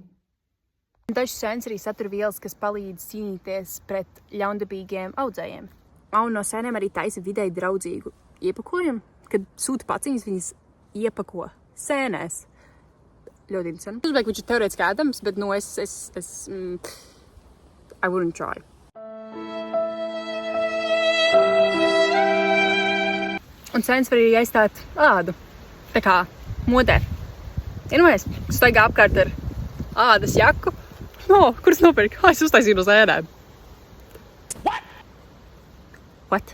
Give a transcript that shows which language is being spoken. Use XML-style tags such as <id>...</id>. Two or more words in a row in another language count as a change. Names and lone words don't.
<lv>Dažas sēnes arī satur vielas, kas palīdz cīnīties pret ļaundabīgiem audzējiem. Un no sēnēm arī taisa videi draudzīgu iepakojumu, kad sūta paciņas, viņas iepako sēnēs. Ļoti interesanti. Uzbeig, viņš ir teorētiski ēdams, bet no</lv> <en>I wouldn't try.</en> <lv>Un sēnes var arī aizstāt ādu. Tā kā modē. Iedomājies, staigā apkārt ar ādas jaku. Kuras nopirka? Es uztaisīju no sēnēm. What?</lv>